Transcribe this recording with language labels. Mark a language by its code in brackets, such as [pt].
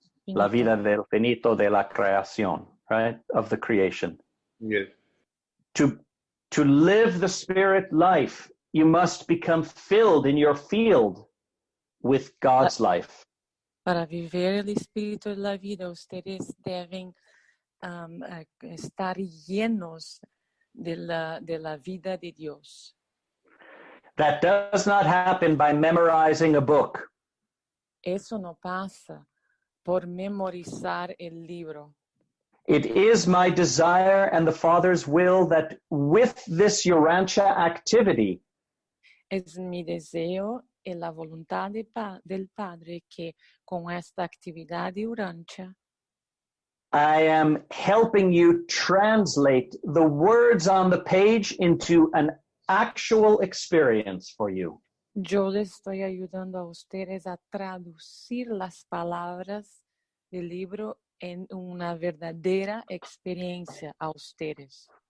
[es] La vida del finito de la creación, right? [en] Of the creation. Yes. To live the spirit life, you must become filled in your field with God's life. [es] Para viver el espíritu de la vida, ustedes deben estar llenos de la vida de Dios. [en] That does not happen by memorizing a book. [es] Eso no pasa por memorizar el libro. [en] It is my desire and the Father's will that with this Urantia activity, [es] Es mi deseo y la voluntad del Padre que con esta actividad de Urantia [en] I am helping you translate the words on the page into an actual experience for you. [es] yo les estoy ayudando a ustedes a traducir las palabras del libro en una verdadera experiencia a ustedes.